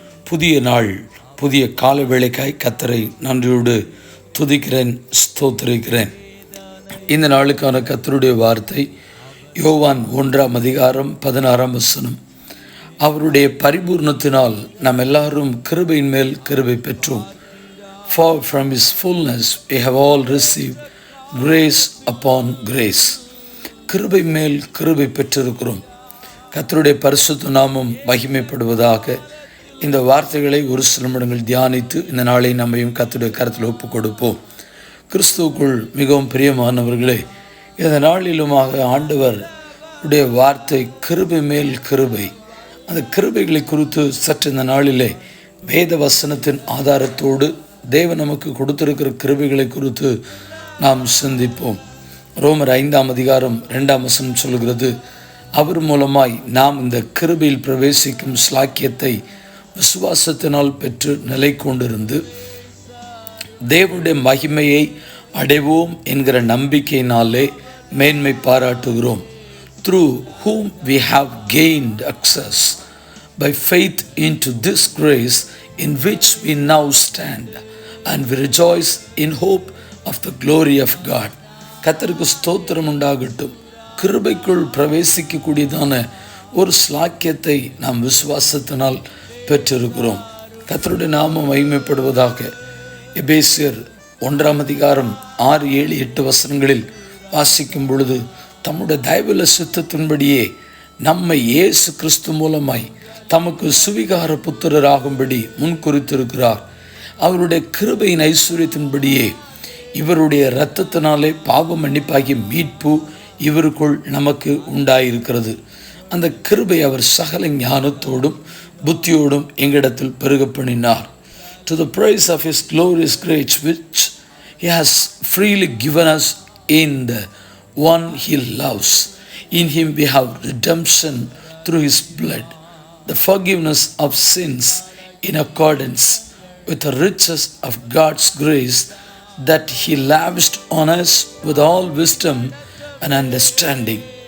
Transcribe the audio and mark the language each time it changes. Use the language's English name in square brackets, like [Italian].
[Tamil] புதிய நாள், புதிய கால வேளைக்காய் கர்த்தரை நன்றியோடு துதிக்கிறேன், ஸ்தோத்திரிக்கிறேன். இந்த நாளுக்கான கர்த்தருடைய வார்த்தை யோவான் 1:16 அவருடைய பரிபூர்ணத்தினால் நாம் எல்லாரும் கிருபையின் மேல் கிருபை பெற்றோம். [English] For from his fullness we have all received grace upon grace. [Tamil] கிருபை மேல் கிருபை பெற்றிருக்கிறோம். கர்த்தருடைய பரிசுத்த நாமம் மகிமைப்படுவதாக. இந்த வார்த்தைகளை ஒரு சில நிமிடங்கள் தியானித்து இந்த நாளை நம்மையும் கர்த்தருடைய கருத்தில் ஒப்புக் கொடுப்போம். கிறிஸ்துவுக்குள் மிகவும் பிரியமானவர்களே, இந்த நாளிலுமாக ஆண்டவர் உடைய வார்த்தை கிருபை மேல் கிருபை. அந்த கிருபைகளை குறித்து சற்று இந்த நாளிலே வேத வசனத்தின் ஆதாரத்தோடு தேவன் நமக்கு கொடுத்திருக்கிற கிருபைகளை குறித்து நாம் சிந்திப்போம். ரோமர் 5:2 சொல்கிறது, அவர் மூலமாய் நாம் இந்த கிருபையில் பிரவேசிக்கும் ஸ்லாக்கியத்தை விசுவாசத்தினால் பெற்று நிலை கொண்டிருந்து தேவனுடைய மகிமையை அடைவோம் என்கிற நம்பிக்கையினாலே மேன்மை பாராட்டுகிறோம். Through whom we have gained access by faith into this grace in which we now stand, and we rejoice in hope of the glory of God. கர்த்தருக்கு ஸ்தோத்திரம் உண்டாகட்டும். கிருபைக்குள் பிரவேசிக்கக்கூடியதான ஒரு ஸ்லாக்கியத்தை நாம் விசுவாசத்தினால் பெற்றிருக்கிறோம். கர்த்தருடைய நாமம் மகிமைப்படுவதாக. எபேசியர் 1:6-7-8 வாசிக்கும் பொழுது, தம்முடைய தயவுள்ள சித்தத்தின்படியே நம்மை இயேசு கிறிஸ்து மூலமாய் தமக்கு சுவிகார புத்திரராகும்படி முன்குறித்திருக்கிறார். அவருடைய கிருபையின் ஐஸ்வர்யத்தின்படியே இவருடைய இரத்தத்தினாலே பாவ மன்னிப்பாகிய மீட்பு இவருக்குள் நமக்கு உண்டாயிருக்கிறது. அந்த கிருபை அவர் சகல ஞானத்தோடும் புத்தியோடும் எங்களிடத்தில் பெருக பண்ணினார். [English] To the praise of his glorious grace which he has freely given us in the one he loves. In him we have redemption through his blood, the forgiveness of sins in accordance with the riches of God's grace that he lavished on us with all wisdom and understanding.